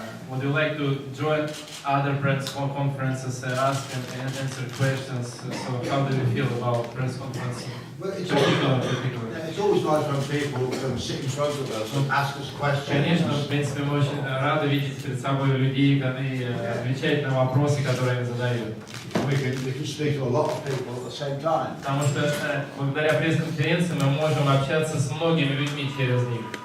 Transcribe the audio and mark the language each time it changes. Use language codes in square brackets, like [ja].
[en] Would you like to join other press conferences, ask and answer questions? So how do you feel about press conferences? Well, it's always nice when people can sit in front of us and ask us questions. [ru] Конечно, в принципе, мы очень рады видеть перед собой людей, которые отвечают на вопросы, которые они задают. [en] We can speak to a lot of people at the same time. [ru] Потому что благодаря пресс-конференции мы можем общаться с многими людьми через них.